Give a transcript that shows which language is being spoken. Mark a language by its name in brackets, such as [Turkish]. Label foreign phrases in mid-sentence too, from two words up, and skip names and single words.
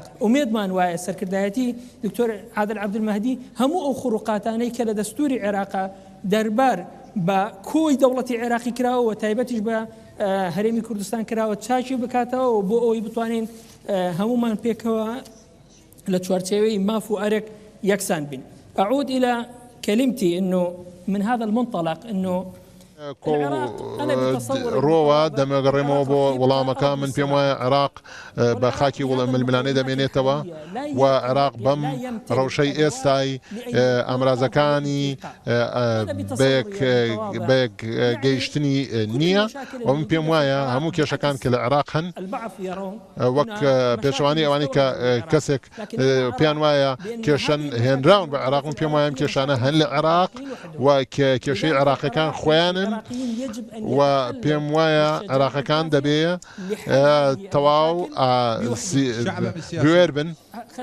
[Central Kurdish] ئومێدمان وایە سەرکردایەتی دکتۆر عادل عەبدولمەهدی هەموو ئەو خروقاتانەی کە لە دەستوری عێراقا دەربار بە کۆی دەوڵەتی عێراقی کراوە و تایبەتیش بە هەرێمی کوردستان کراوە چاکی بکاتەوە و بۆ ئەوەی بتوانین هەمومان پێکەوە لە چوارچێوەی ماف و ئەرێک یەکسان بین. [Arabic] أعود إلى كلمتي إنه من هذا المنطلق إنه [Central Kurdish] رووا دەمەگەڕێمەوە بۆ وەڵامەکە من پێم وایە عێراق بە خاکی ململانەی دەمێنێتەوە و عێراق بەم ڕەوشەی ئێستای ئامرازەکانی بەیەک گەیشتنی نییە و من پێم وایە هەموو کێشەکان کە لە عێراق هەن وەک پێشەوانی ئەوانی کە کەسێک پێیان وایە کێشەن هێنراون بە عێراق، من پێم وایە کێشانە هەن لە عێراق و کێشەی عێراقیەکان خۆیانن و پێم وایە عێراقەکان دەبێ تەواو گوێر بن